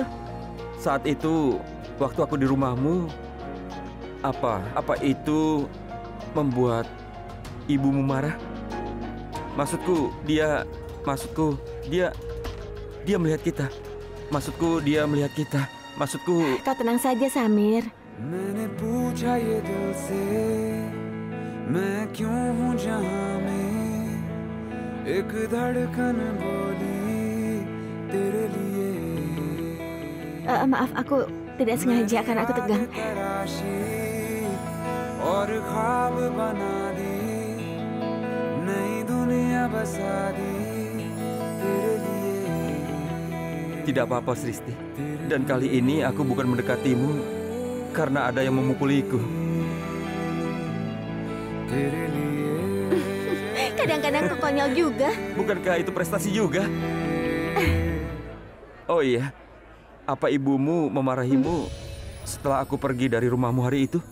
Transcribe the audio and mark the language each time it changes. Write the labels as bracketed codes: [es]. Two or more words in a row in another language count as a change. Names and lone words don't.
[id] Saat itu, waktu aku di rumahmu, apa itu membuat ibumu marah? Maksudku, dia melihat kita. Maksudku, dia melihat kita. Maksudku... Kau tenang saja, Samir. [hi] मैंने पूछा ये दिल से मैं क्यों हूँ जहाँ में एक धड़कन बोली तेरे लिए [id] Maaf, aku tidak sengaja karena aku tegang. [hi] और ख्वाब बना दी नई दुनिया बसा दी तेरे लिए. [id] Tidak apa-apa, Sristi. Dan kali ini aku bukan mendekatimu karena ada yang memukuliku. Kadang-kadang kau konyol juga. Bukankah itu prestasi juga? Oh iya, apa ibumu memarahimu setelah aku pergi dari rumahmu hari itu?